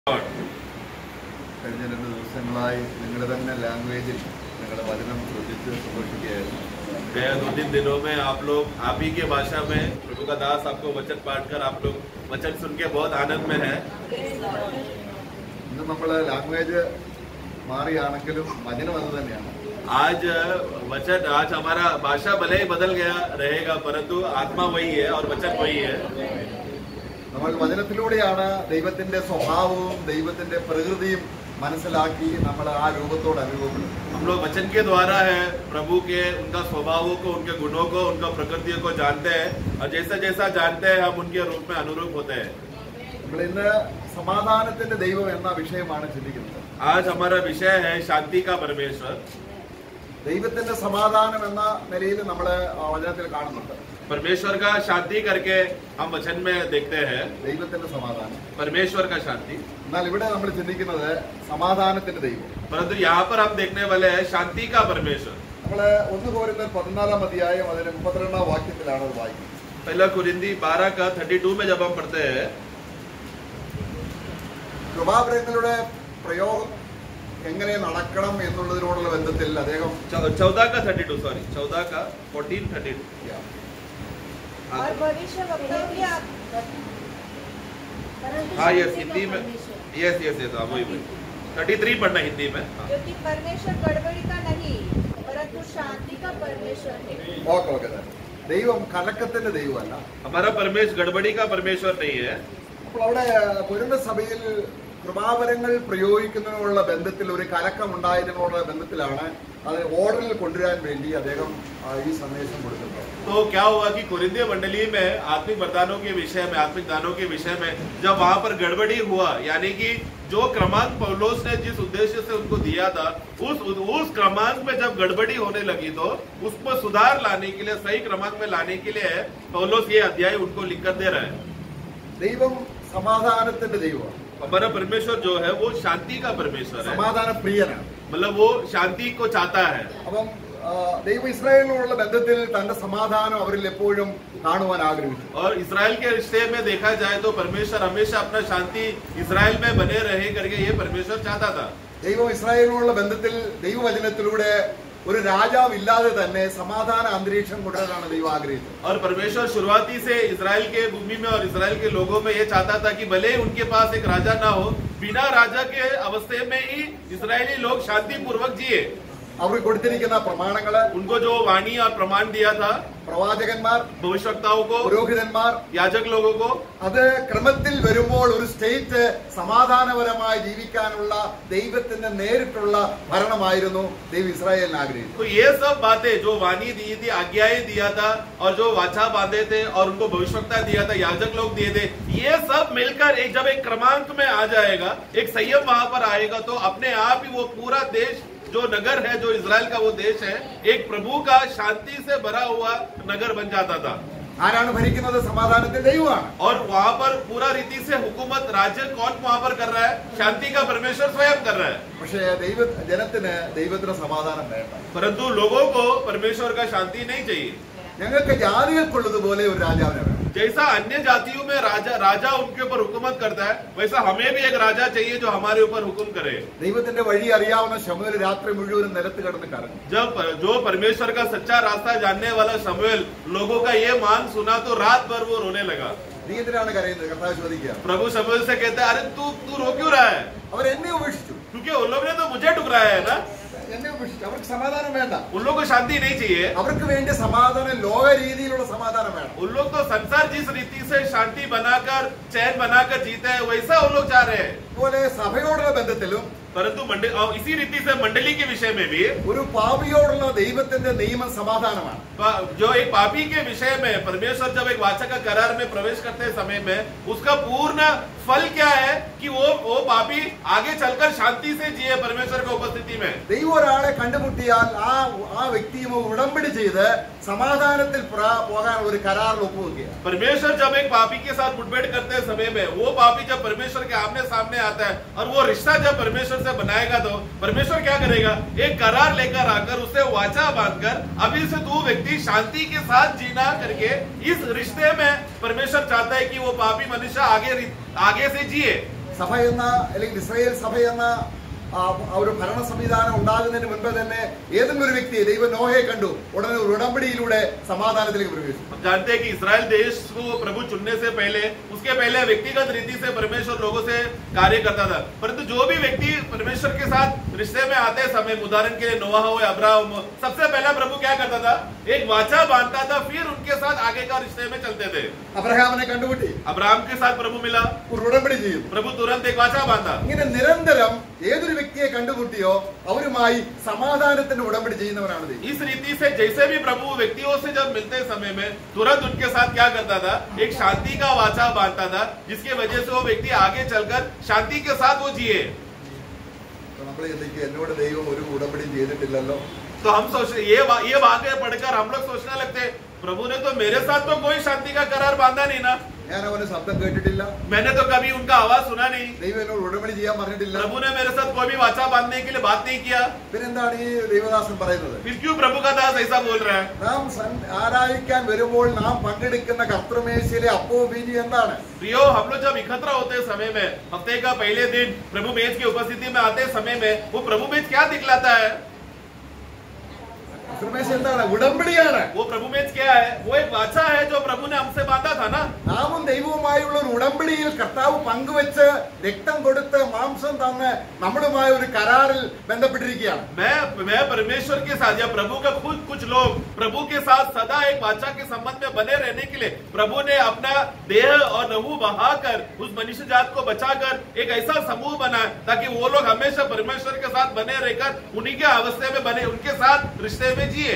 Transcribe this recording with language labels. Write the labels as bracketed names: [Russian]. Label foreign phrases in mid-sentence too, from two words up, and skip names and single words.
[Malayalam] കഴിഞ്ഞ 2 ദിവസങ്ങളായി നിങ്ങളുടെ തന്നെ ലാംഗ്വേജിൽ നിങ്ങളുടെ വചനം ശ്രദ്ധിച്ച് സന്തോഷിക്കുകയായിരുന്നു. [Hindi] 2-3 दिनों में आप लोग आप ही के भाषा में प्रभु का दास आपको वचन पाठ कर आप लोग वचन सुन के बहुत आनंद में है। [Malayalam] ഇന്ന് നമ്മൾ ലാംഗ്വേജ് മാറിയാണെങ്കിലും വചനം അത് തന്നെയാണ്. [Hindi] आज वचन आज हमारा भाषा भले ही बदल गया रहेगा परंतु आत्मा वही है और वचन वही है। [Malayalam] നമ്മൾ വചനത്തിലൂടെയാണ് ദൈവത്തിന്റെ സ്വഭാവവും ദൈവത്തിന്റെ പ്രകൃതിയും മനസ്സിലാക്കി നമ്മൾ ആ രൂപത്തോട് അനുഭവപ്പെടുന്നത്. [Hindi] हम लोग वचन के द्वारा है प्रभु के उनका स्वभावों को उनके गुणों को उनका प्रकृतियों को जानते हैं और जैसा जैसा जानते हैं हम उनके रूप में अनुरूप होते हैं। [Malayalam] നമ്മൾ ഇന്ന് സമാധാനത്തിന്റെ ദൈവം എന്ന വിഷയമാണ് ചിന്തിക്കുന്നത്. [Hindi] आज हमारा विषय है शांति का परमेश्वर। [Malayalam] ദൈവത്തിന്റെ സമാധാനം എന്ന നിലയിൽ നമ്മൾ വചനത്തിൽ കാണുന്നുണ്ട്. [Hindi] परमेश्वर का शांति करके हम वचन में देखते हैं [Malayalam] ദൈവത്തിന്റെ സമാധാനം, [Hindi] परमेश्वर का शांति। [Malayalam] എന്നാൽ ഇവിടെ നമ്മൾ ചിന്തിക്കുന്നത് സമാധാനത്തിന്റെ ദൈവം. [Hindi] परंतु यहाँ पर हम देखने वाले हैं शांति का परमेश्वर। [Malayalam] നമ്മള് 1 കൊരിന്ത്യർ 14 അധ്യായം അതിന്റെ 32 വാക്യത്തിലാണ് അത് വായിക്കുന്നത്. [Hindi] पहला कुरिन्दी 12 का 32 में जब हम पढ़ते हैं [Malayalam] കൃപാവരങ്ങളുടെ പ്രയോഗം എങ്ങനെ നടക്കണം എന്നുള്ളതിനോടുള്ള ബന്ധത്തിൽ അദ്ദേഹം [Hindi] 14 का 32 सॉरी 14 का 14-32 और भविष्यवक्ताओं की हाँ यस हिंदी में यस हाँ वही 33 पढ़ना हिंदी में। क्योंकि परमेश्वर गड़बड़ी का नहीं परंतु शांति का परमेश्वर है। [Malayalam] ഓക്കെ ദൈവം കലക്കത്തിന്റെ ദൈവമല്ല. [Hindi] हमारा परमेश्वर गड़बड़ी का परमेश्वर नहीं है। [Malayalam] അപ്പോൾ അവിടെ കൊരിന്ത സഭയിൽ കൃപാവരങ്ങൾ പ്രയോഗിക്കുന്നതിനുള്ള ബന്ധത്തിൽ ഒരു കലക്കം ഉണ്ടായതിനുള്ള ബന്ധത്തിലാണ് അത് ഓർഡറിൽ കൊണ്ടുവരാൻ വേണ്ടി അദ്ദേഹം ഈ സന്ദേശം കൊടുക്കുന്നത്. [Hindi] तो क्या हुआ कि कुरिन्दी मंडली में आत्मिक वरदानों के विषय में आत्मिक दानों के विषय में जब वहां पर गड़बड़ी हुआ यानी कि जो क्रमांक पौलुस ने जिस उद्देश्य से उनको दिया था उस क्रमांक में जब गड़बड़ी होने लगी तो उसमें सुधार लाने के लिए सही क्रमांक में लाने के लिए पौलुस ये अध्याय उनको लिखकर दे रहा है। [Malayalam] ദൈവം സമാധാനത്തിന്റെ ദൈവമാണ്. [Hindi] हमारा परमेश्वर जो है वो शांति का परमेश्वर है, [Malayalam] സമാധാന പ്രിയനാണ്. [Hindi] मतलब वो शांति को चाहता है। [Malayalam] അപ്പം ദൈവം ഇസ്രായേലിനോടുള്ള ബന്ധത്തിൽ തന്റെ സമാധാനം അവരിൽ എപ്പോഴും കാണുവാൻ ആഗ്രഹിച്ചു. [Hindi] और इसराइल के रिश्ते में देखा जाए तो परमेश्वर हमेशा अपना शांति इसराइल में बने रहे करके ये परमेश्वर चाहता था। [Malayalam] ദൈവം ഇസ്രായേലിനോടുള്ള ബന്ധത്തിൽ ദൈവവചനത്തിലൂടെ ഒരു രാജാവ് ഇല്ലാതെ തന്നെ സമാധാന അന്തരീക്ഷം കൊണ്ടുവരാനാണ് ദൈവം ആഗ്രഹിച്ചത്. [Hindi] और परमेश्वर शुरुआती से इसराइल के भूमि में और इसराइल के लोगों में ये चाहता था कि भले उनके पास एक राजा ना हो बिना राजा के अवस्थे में ही इसराइली लोग शांति पूर्वक जिए। [Malayalam] അവർക്ക് കൊടുത്തിരിക്കുന്ന പ്രമാണങ്ങള്, [Hindi] उनको जो वाणी और प्रमाण दिया था [Malayalam] പ്രവാചകന്മാർ, [Hindi] भविष्यवक्ताओं को, [Malayalam] പുരോഹിതന്മാർ, [Hindi] याजक लोगों को, [Malayalam] അത് ക്രമത്തിൽ വരുമ്പോൾ ഒരു സ്റ്റേറ്റ് സമാധാനപരമായി ജീവിക്കാനുള്ള ദൈവത്തിന്റെ നേരിട്ടുള്ള ഭരണമായിരുന്നു ദൈവം ഇസ്രായേലിന് ആഗ്രഹിച്ചത്. [Hindi] तो ये सब बातें जो वाणी दी थी, आज्ञाएं दिया था और जो वाचा बांधे थे और उनको भविष्यवक्ता दिया था, याजक लोग दिए थे, ये सब मिलकर जब एक क्रमांक में आ जाएगा, एक संयम वहां पर आएगा तो अपने आप ही वो पूरा देश जो नगर है, जो इजराइल का वो देश है, एक प्रभु का शांति से भरा हुआ नगर बन जाता था। [Malayalam] ആരാണ് ഭരിക്കുന്നത്? സമാധാനത്തിന്റെ ദൈവമാണ്. [Hindi] और वहां पर पूरा रीति से हुकूमत राज्य कौन वहां पर कर रहा है? शांति का परमेश्वर स्वयं कर रहा है। [Malayalam] പക്ഷേ ജനത്തിന് ദൈവത്തിന് സമാധാനം വേണ്ട. [Hindi] परंतु लोगों को परमेश्वर का शांति नहीं चाहिए। [Malayalam] ഞങ്ങൾക്ക് ജാതികൾക്കുള്ളതുപോലെ ഒരു രാജാവിനെ വേണം. [Hindi] जैसा अन्य जातियों में राजा उनके ऊपर हुकूमत करता है वैसा हमें भी एक राजा चाहिए जो हमारे ऊपर हुक्म करे। [Malayalam] ദൈവത്തിന്റെ വഴി അറിയാവുന്ന ശമൂവേൽ രാത്രി മുഴുവനും നിലത്ത് കിടന്ന് കരഞ്ഞു. [Hindi] जब जो परमेश्वर का सच्चा रास्ता जानने वाला शमूएल लोगों का ये मान सुना तो रात भर वो रोने लगा। [Malayalam] നീ എന്തിനാണ് കരയുന്നത്? കർത്താവ് ചോദിക്കുക. [Hindi] प्रभु शमूएल से कहता है अरे तू रो क्यों रहा है? [Malayalam] അവരെന്നെ ഉപേക്ഷിച്ചു. [Hindi] क्योंकि उन लोगों ने तो मुझे ठुकराया है ना। [Malayalam] എന്നെ ഉപേക്ഷിച്ചു. അവർക്ക് സമാധാനം വേണ്ട. [Hindi] उन लोगों को शांति नहीं चाहिए। [Malayalam] അവർക്ക് വേണ്ടി സമാധാനം ലോക രീതിയിലുള്ള സമാധാനം വേണം. [Hindi] उन लोग तो संसार जिस रीति से शांति बनाकर चैन बनाकर जीते हैं वैसा उन लोग चाह रहे हैं। [Malayalam] അതുപോലെ സഭയോടുള്ള ബന്ധത്തിലും [Hindi] परंतु इसी रीति से मंडली के विषय में भी [Malayalam] ഒരു പാപിയോടുള്ള ദൈവത്തിന്റെ നിയമം സമാധാനമാണ്. [Hindi] जो एक पापी के विषय में परमेश्वर जब एक वाचा का करार में प्रवेश करते समय में उसका पूर्ण फल क्या है कि वो पापी आगे चलकर शांति से जिए परमेश्वर की उपस्थिति में। [Malayalam] ദൈവം ഒരാളെ കണ്ടുമുട്ടിയാൽ ആ വ്യക്തിയുമായി ഉടമ്പടി ചെയ്ത് സമാധാനത്തിൽ പോകാൻ ഒരു കരാറിൽ ഒപ്പുവെക്കുക. [Hindi] परमेश्वर जब एक पापी के साथ मुठभेड़ करते समय में वो पापी जब परमेश्वर के आमने सामने आता है और वो रिश्ता जब परमेश्वर से बनाएगा तो परमेश्वर क्या करेगा? एक करार लेकर आकर उससे वाचा बांधकर अभी से तू व्यक्ति शांति के साथ जीना करके इस रिश्ते में परमेश्वर चाहता है कि वो पापी मनुष्य आगे से जिए। [Malayalam] സഭ എന്ന അല്ലെങ്കിൽ ഇസ്രായേൽ സഭ എന്ന ഒരു ഭരണ സംവിധാനം ഉണ്ടാകുന്നതിന് മുൻപ് തന്നെ ഏതെങ്കിലും ഒരു വ്യക്തിയെ ദൈവം നോഹയെ കണ്ടു, ഉടനെ ഒരു ഉടമ്പടിയിലൂടെ സമാധാനത്തിലേക്ക് പ്രവേശിച്ചു. [Hindi] हम जानते हैं कि इस्राएल देश को प्रभु चुनने से पहले, उसके पहले व्यक्तिगत रीति से परमेश्वर लोगों से कार्य करता था, परंतु जो भी व्यक्ति परमेश्वर के साथ रिश्ते में आते समय, उदाहरण के लिए नोआह हो, अब्राहम, सबसे पहला प्रभु क्या करता था? एक वाचा बांधता था, फिर उनके साथ आगे का रिश्ते में चलते थे. [Malayalam] അബ്രഹാമിനെ കണ്ടുമുട്ടി, [Hindi] अब्राहम के साथ प्रभु मिला, [Malayalam] ഒരു ഉടമ്പടി ചെയ്തു. [Hindi] प्रभु तुरंत एक वाचा बांधा. [Malayalam] ഇങ്ങനെ നിരന്തരം ഏതൊരു വ്യക്തിയെ കണ്ടുമുട്ടിയോ അവരുമായി സമാധാനത്തിന്റെ ഉടമ്പടി ചെയ്യുന്നവരാണ് ദൈവം. [Hindi] इस रीति से जैसे भी प्रभु व्यक्तियों से जब मिलते समय में तुरंत उनके साथ क्या करता था? एक शांति का वाचा बांधता था, जिसकी वजह से वो व्यक्ति आगे चलकर शांति के साथ वो जिए. [Malayalam] നമ്മൾ ചിന്തിക്കുക, എന്നോട് ദൈവം ഒരു ഉടമ്പടി ചെയ്തിട്ടില്ലല്ലോ. [Hindi] तो हम सोच ये वाक्य पढ़कर हम लोग सोचने लगते, प्रभु ने तो मेरे साथ तो कोई शांति का करार बांधा नहीं ना, [Malayalam] ഞാൻ അവന് ശബ്ദം കേട്ടിട്ടില്ല, [Hindi] मैंने तो कभी उनका आवाज सुना नहीं, [Malayalam] ദൈവം എന്നോട് ഉടമ്പടി ചെയ്യാൻ പറഞ്ഞിട്ടില്ല. [Hindi] प्रभु ने मेरे साथ कोई भी वाचा बांधने के लिए बात नहीं किया. [Malayalam] പിന്നെന്താണ് ഈ ദൈവദാസൻ പറയുന്നത്? [Hindi] फिर क्यों प्रभु का दास ऐसा बोल रहा है? [Malayalam] നാം ആരാധിക്കാൻ വരുമ്പോൾ നാം പങ്കെടുക്കുന്ന കർത്തൃമേശയിലെ അപ്പവും വീഞ്ഞും എന്താണ്? [Hindi] प्रियो, हम लोग जब एकत्र होते समय में, हफ्ते का पहले दिन प्रभु मेज की उपस्थिति में आते समय में, वो प्रभु मेज क्या दिखलाता है? [Malayalam] കർത്തൃമേശ എന്താണ്? ഉടമ്പടിയാണ്. [Hindi] वो प्रभु मेज क्या है? वो एक वाचा है जो प्रभु ने हमसे बांधा था ना. [Malayalam] നാമും ദൈവവുമായുള്ള ഒരു ഉടമ്പടിയിൽ കർത്താവ് പങ്കുവെച്ച് രക്തം കൊടുത്ത് മാംസം തന്ന് നമ്മളുമായ ഒരു കരാറിൽ ബന്ധപ്പെട്ടിരിക്കുകയാണ്. [Hindi] मैं परमेश्वर के साथ, या प्रभु का खुद कुछ लोग प्रभु के साथ सदा एक वाचा के संबंध में बने रहने के लिए प्रभु ने अपना देह और लहू बहाकर उस मनुष्य जात को बचाकर एक ऐसा समूह बनाया ताकि वो लोग हमेशा परमेश्वर के साथ बने रहकर उन्हीं के अवस्था में बने, उनके साथ रिश्ते में जिए.